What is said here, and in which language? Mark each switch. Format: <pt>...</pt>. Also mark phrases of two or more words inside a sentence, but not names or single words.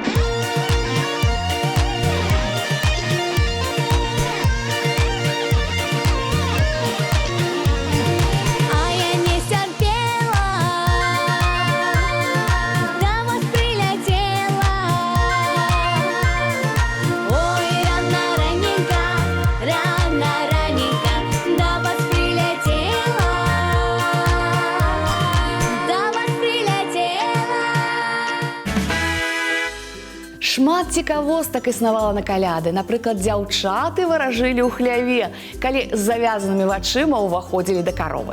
<uk>А я не терпела, до вас прилетела. Ой, рано раненько, до вас прилетела.</uk> <be>Шмат цікавостак існавала на каляды. Напрыклад, дзяўчаты варажылі ў хляве, калі з завязанымі вачыма ўваходзілі да каровы.</be>